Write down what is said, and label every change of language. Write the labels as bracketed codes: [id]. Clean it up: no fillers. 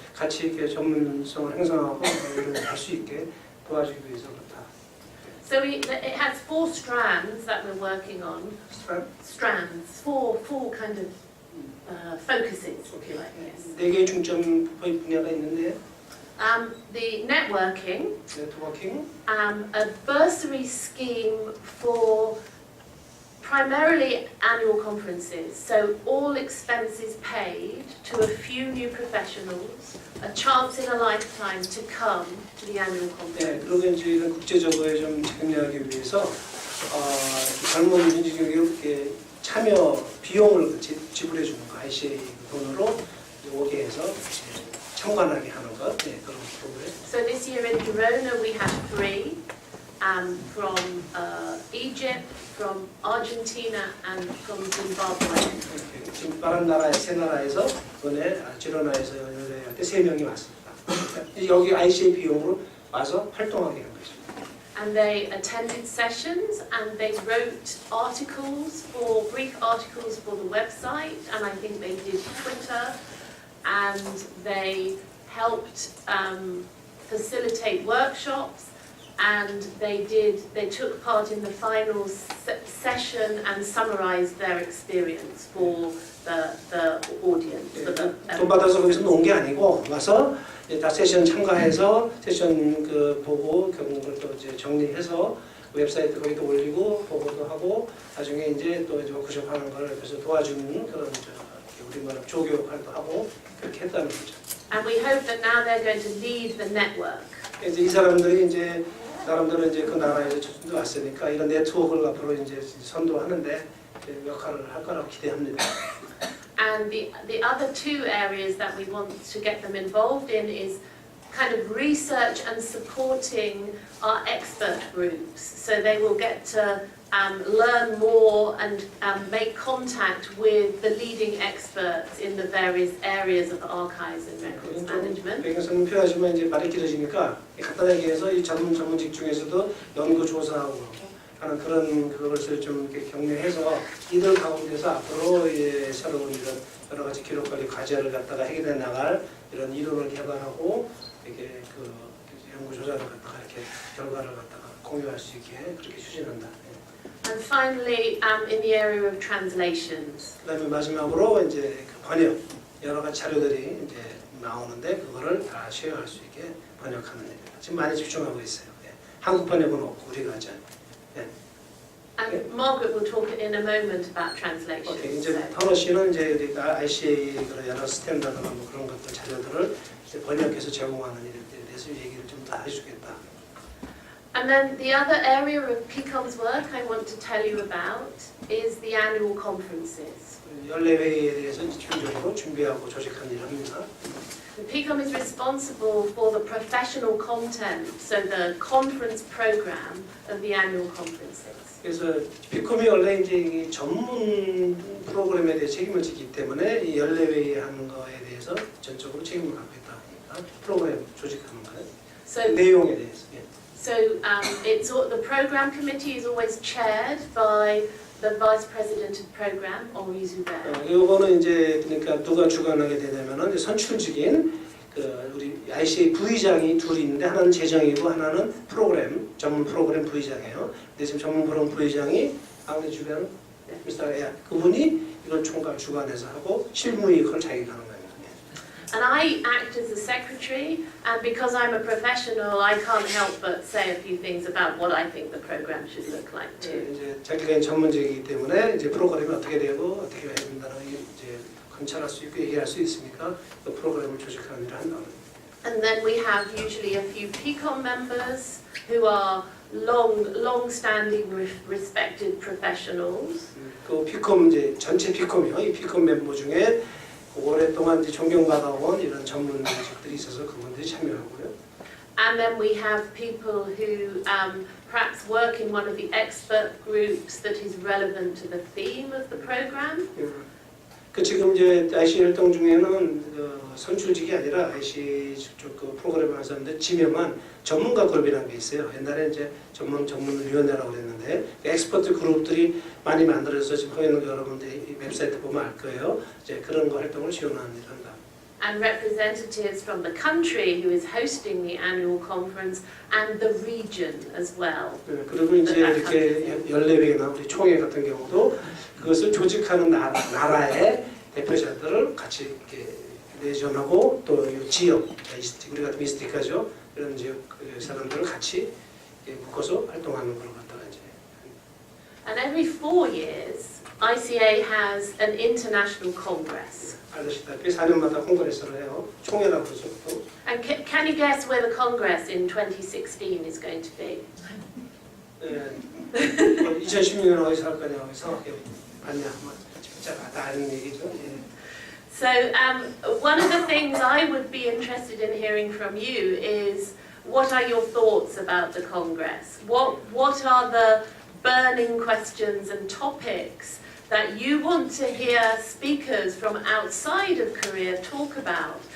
[ko] 같이 이렇게 전문성을 형성하고 할 수 있게 도와주기 위해서 그렇다. [en] So it has 4 strands that we're working on. Strands, four kind of focuses, if you like. Yes. [ko] 4개의 중점 분야가 있는데 [en] The networking, [ko] 네트워킹, [en] a bursary scheme for primarily annual conferences, so all expenses paid to a few new professionals, a chance in a lifetime to come to the annual [ko] 네, [en] conference. [ko] 그리고 이제 이런 국제적으로 좀 참여하기 위해서 젊은 민주교육 참여 비용을 지불해 주는 거, ICA 돈으로 오게 해서 참관하게 하는 것, 네, 그런 프로그램. [en] So this year in Girona we had 3 from Egypt, from Argentina, and from Zimbabwe. [ko] 지금 다른 나라 3나라에서 이번에 지로나에서 연례할 때 3명이 왔습니다. 여기 ICA 비용으로 와서 활동하게 한 거죠. [en] And they attended sessions and they wrote articles, brief articles for the website, and I think they did Twitter, and they helped facilitate workshops, and they took part in the final session and summarized their experience for the audience. For the, [ko] 돈 받아서 거기서 논 게 아니고 와서 다 세션 참가해서 세션 보고 그걸 또 이제 정리해서 웹사이트 거기도 올리고 보고도 하고 나중에 이제 또 워크숍하는 걸 옆에서 도와주는 그런 우리 말로 조교 역할도 하고 그렇게 했다는 거죠. [en] And we hope that now they're going to lead the network. [ko] 이제 이 사람들이 이제 사람들은 이제 그 나라에서 왔으니까 이런 네트워크를 앞으로 이제 선도하는데 역할을 할 거라고 기대합니다. [en] And the other 2 areas that we want to get them involved in is kind of research and supporting our expert groups. So they will get to learn more and make contact with the leading experts in the various areas of archives and records management. [ko] 배경설명 필요하지만 이제 말이 길어지니까 간단하게 얘기해서 이 전문직 중에서도 연구 조사하고 하는 그런 그것을 좀 이렇게 격려해서 이들 가운데서 앞으로 새로운 이런 여러 가지 기록 관리 과제를 갖다가 해결해 나갈 이런 이론을 개발하고 이렇게 연구 조사를 갖다가 이렇게 결과를 갖다가 공유할 수 있게 그렇게 추진한다. [en] And finally, in the area of translations. [ko] 그다음에 마지막으로 이제 번역 여러 가지 자료들이 이제 나오는데 그거를 다 쉐어할 수 있게 번역하는 일입니다. 지금 많이 집중하고 있어요. 한국 번역은 없고 우리가 하죠. [en] And Margaret will talk in a moment about translation. [ko] 오케이, 이제 터너 씨는 이제 우리가 ICA 여러 스탠다드나 뭐 그런 것들 자료들을 이제 번역해서 제공하는 일에 대해서 얘기를 좀 더 해주겠다. [en] And then the other area of PCOM's work I want to tell you about is the annual conferences. [ko] 연례 회의에 대해서 집중적으로 준비하고 조직하는 일을 합니다. [en] The PCOM is responsible for the professional content, so the conference program of the annual conferences. [ko] 그래서 피콤이 원래 이제 이 전문 프로그램에 대해 책임을 지기 때문에 이 연례 회의 하는 거에 대해서 전적으로 책임을 갖고 있다 보니까 프로그램 조직하는 거예요. [en] So, [ko] 내용에 대해서. [en] so the program committee is always chaired by the vice president of program, Henri Zuber. [ko] 이거는 이제 그러니까 누가 주관하게 되냐면은 선출직인 우리 ICA 부의장이 둘이 있는데 하나는 재정이고 하나는 프로그램 전문 프로그램 부의장이에요. 근데 지금 전문 프로그램 부의장이 henri zuber 미스터 에야 그분이 이걸 총괄 주관해서 하고 실무위 그걸 자기가 하는 겁니다. [en] And I act as the secretary, and because I'm a professional, I can't help but say a few things about what I think the program should look like too. [ko] 이제 자기가 전문직이기 때문에 이제 프로그램이 어떻게 되고 어떻게 해야 된다는 이제 관찰할 수 있고 얘기할 수 있으니까 그 프로그램을 조직하는 일을 한다. [en] And then we have usually a few PCOM members who are long-standing, respected professionals. [ko] 그 피콤 이제 전체 피콤이요. 이 피콤 멤버 중에 오랫동안 이제 존경받아온 이런 전문직들이 있어서 그분들이 참여하고요. [en] And then we have people who perhaps work in one of the expert groups that is relevant to the theme of the program. [ko] 그 지금 이제 ICA 활동 중에는 선출직이 아니라 ICA 그 프로그램을 하는 사람들 지명한 전문가 그룹이라는 게 있어요. 옛날에 이제 전문위원회라고 그랬는데 엑스퍼트 그룹들이 많이 만들어서 지금 허 있는 거 여러분들이 이 웹사이트 보면 알 거예요. 이제 그런 거 활동을 지원하는 일을 한다. [en] and representatives from the country who is hosting the annual conference and the region as well. [ko] 그리고 이제 이렇게 14명이나 우리 총회 같은 경우도 그것을 조직하는 나라의 대표자들을 같이 이렇게 내전하고 또 이 지역, 우리 같은 미스티카죠. 그런 지역 사람들을 같이 묶어서 활동하는 걸 갖다가 이제. [en] And every 4 years, ICA has an international congress. [ko] 아시다시피 4년마다 콩그레스를 해요. 총회라고 그러죠. [en] And can you guess where the congress in 2016 is going to be? [ko] 2016년 어디서 할 거냐고 생각해 봤냐? 진짜 다 아는 얘기죠. [en] So one of the things I would be interested in hearing from you is what are your thoughts about the Congress? What are the burning questions and topics that you want to hear speakers from outside of Korea talk about?